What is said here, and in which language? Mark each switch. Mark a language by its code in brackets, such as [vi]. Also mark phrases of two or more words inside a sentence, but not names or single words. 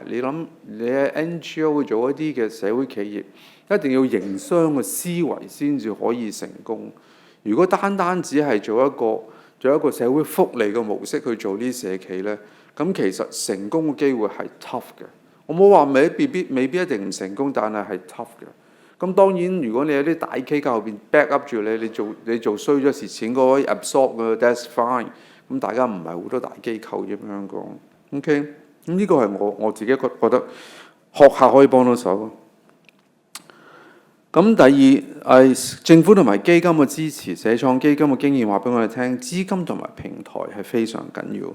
[yue] 你諗你喺 NGO 做一啲嘅社會企業，一定要營商嘅思維先至可以成功。如果單只係做一個社會福利嘅模式去做呢啲社企呢，咁其實成功嘅機會係 tough 嘅。我冇話未必一定唔成功，但係 tough 嘅。咁當然，如果你有啲大機構後邊 [en] back up [yue] 住你做衰咗蝕錢嗰位 absorb 嘅 [en] that's fine。 [yue] 咁大家唔係好多大機構啫，香港 OK。咁呢個係我自己覺得學校可以幫到手。咁第二係政府同埋基金嘅支持，社創基金嘅經驗話俾我哋聽，資金同埋平台係非常緊要。